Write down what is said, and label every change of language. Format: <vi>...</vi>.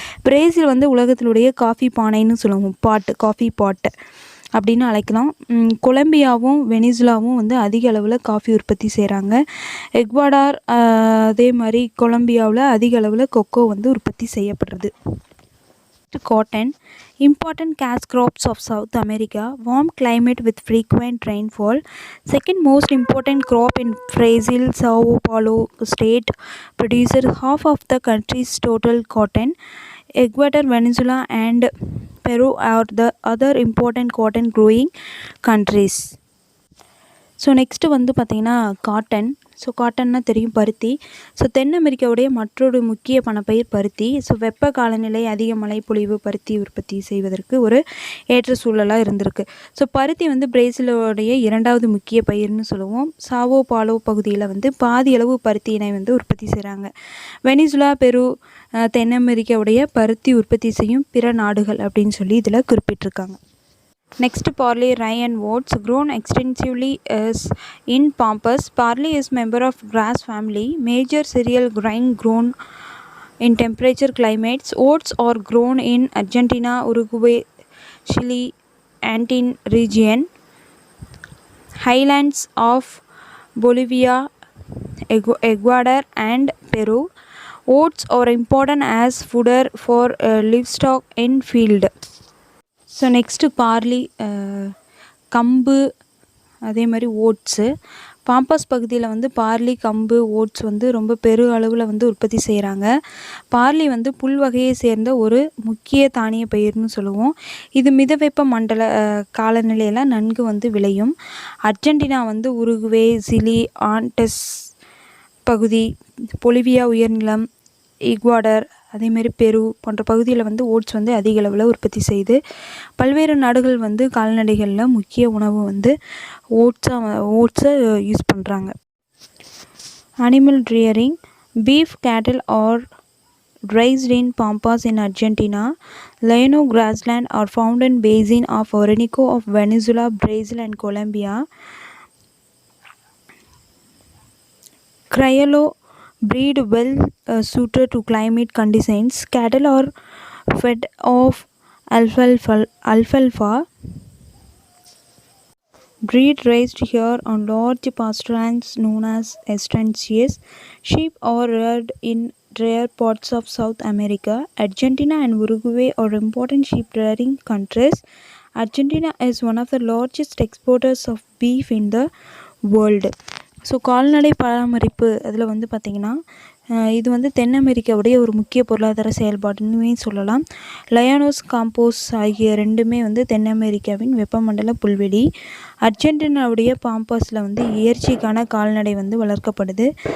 <ta>Brazil வந்து உலகத்தினுடைய coffee பானைன்னு சொல்லுவோம், காஃபி பாட்டு அப்படின்னு அழைக்கலாம். கொலம்பியாவும் வெனிசுலாவும் வந்து அதிக அளவில் காஃபி உற்பத்தி செய்கிறாங்க. எக்வாடார் அதே மாதிரி கொலம்பியாவில் அதிக அளவில் கொக்கோ வந்து உற்பத்தி செய்யப்படுறது.</ta> <en>Cotton, important cash crops of South America, warm climate with frequent rainfall. Second most important crop in Brazil, Sao Paulo state produces half of the country's total cotton. Ecuador, Venezuela and Peru are the other important cotton growing countries.</en> <ta>So next வந்து பார்த்திங்கன்னா cotton. So காட்டன்னா தெரியும், பருத்தி. So then அமெரிக்காவுடைய மற்றொரு முக்கிய பணப்பயிர் பருத்தி. So வெப்ப காலநிலை, அதிக மழைப்பொழிவு பருத்தி உற்பத்தி செய்வதற்கு ஒரு ஏற்ற சூழலாக இருந்திருக்கு. ஸோ பருத்தி வந்து பிரேசிலோடைய 2வது முக்கிய பயிர்னு சொல்லுவோம். சாவோ பாலோ பகுதியில் வந்து பாதி அளவு பருத்தியினை வந்து உற்பத்தி செய்கிறாங்க. வெனிசுலா, பெரு தென் அமெரிக்காவுடைய பருத்தி உற்பத்தி செய்யும் பிற நாடுகள் அப்படின்னு சொல்லி இதில் குறிப்பிட்டிருக்காங்க.</ta> <en>Next, barley, rye and oats grown extensively is in Pampas. Barley is member of grass family, major cereal grain grown in temperature climates. Oats are grown in Argentina, Uruguay, Chile, Andean region, highlands of Bolivia, Ecuador and Peru. Oats are important as fodder for livestock in field.</en> <ta>So next barley, கம்பு, அதே மாதிரி oats. Pampas பகுதியில் வந்து barley, கம்பு, oats வந்து ரொம்ப பெரு அளவில் வந்து உற்பத்தி செய்கிறாங்க. பார்லி வந்து புல் வகையை சேர்ந்த ஒரு முக்கிய தானிய பயிர்னு சொல்லுவோம். இது மிதவெப்ப மண்டல காலநிலையில் நன்கு வந்து விளையும். அர்ஜென்டினா வந்து உருகுவே, சிலி, ஆண்டஸ் பகுதி, பொலிவியா உயர்நிலம், ஈக்வாடர், அதேமாரி பெரு போன்ற பகுதியில் வந்து ஓட்ஸ் வந்து அதிக அளவில் உற்பத்தி செய்யுது. பல்வேறு நாடுகள் வந்து கால்நடைகளில் முக்கிய உணவு வந்து ஓட்ஸை யூஸ் பண்ணுறாங்க.</ta> <en>Animal rearing. Beef cattle are raised in Pampas in Argentina. Llano grassland are found in basin of Orinoco of Venezuela, Brazil and Colombia. Criollo breed well suited to climate conditions. Cattle are fed off alfalfa. Breed raised here on large pasturelands known as estancias. Sheep are reared in rare parts of South America. Argentina and Uruguay are important sheep rearing countries. Argentina is one of the largest exporters of beef in the world.</en> <ta>So கால்நடை பராமரிப்பு அதில் வந்து பார்த்திங்கன்னா இது வந்து தென் அமெரிக்காவுடைய ஒரு முக்கிய பொருளாதார செயல்பாடுன்னு சொல்லலாம். லயானோஸ் காம்போஸ் ஆகிய ரெண்டுமே வந்து தென் அமெரிக்காவின் வெப்பமண்டல புல்வெளி. அர்ஜென்டினாவுடைய பாம்பாஸில் வந்து இயற்கைக்கான கால்நடை வந்து வளர்க்கப்படுது.</ta>